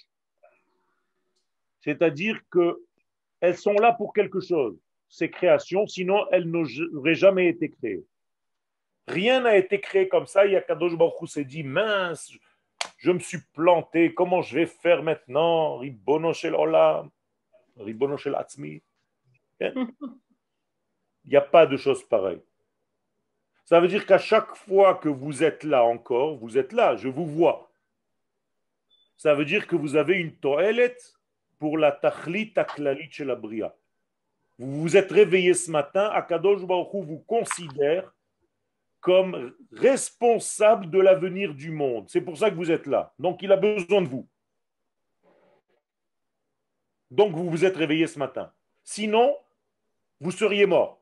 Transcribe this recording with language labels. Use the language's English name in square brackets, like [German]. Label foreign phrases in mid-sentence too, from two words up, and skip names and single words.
[French] C'est-à-dire qu'elles sont là pour quelque chose, ces créations, sinon elles n'auraient jamais été créées. Rien n'a été créé comme ça. Il y a Kadosh Baruch Hu s'est dit, mince, je me suis planté, comment je vais faire maintenant? [Hebrew] רבונו של עולם, רבונו של עצמי. [French] Il n'y a pas de chose pareille. Ça veut dire qu'à chaque fois que vous êtes là encore, vous êtes là, je vous vois. Ça veut dire que vous avez une to'elet pour la [Hebrew] תכלית הכללית של הבריאה. [French] Vous vous êtes réveillé ce matin, Akadosh Baruch Hu vous considère comme responsable de l'avenir du monde. C'est pour ça que vous êtes là. Donc, il a besoin de vous. Donc, vous vous êtes réveillé ce matin. Sinon, vous seriez mort.